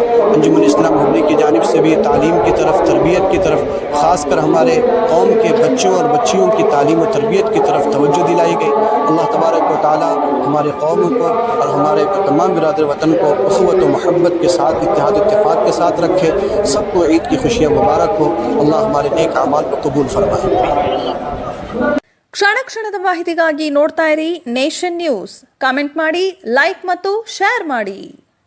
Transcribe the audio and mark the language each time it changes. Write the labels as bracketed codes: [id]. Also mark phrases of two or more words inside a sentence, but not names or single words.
[ur] انجمن اسلام ہبلی کی جانب سے بھی تعلیم کی طرف, تربیت کی طرف, خاص کر ہمارے قوم کے بچوں اور بچیوں کی تعلیم و تربیت کی طرف توجہ دلائی گئی. اللہ تبارک و تعالی ہمارے قوم کو اور ہمارے تمام برادر وطن کو اخوت و محبت کے ساتھ, اتحاد و اتفاق کے ساتھ رکھے. سب کو عید کی خوشیاں مبارک ہو. اللہ ہمارے نیک اعمال کو قبول فرمائے. [kn] ಕ್ಷಣ ಕ್ಷಣದ ಮಾಹಿತಿಗಾಗಿ ನೋಡ್ತಾ ಇರಿ ನೇಷನ್ ನ್ಯೂಸ್. ಕಾಮೆಂಟ್ ಮಾಡಿ, ಲೈಕ್ ಮತ್ತು ಶೇರ್ ಮಾಡಿ.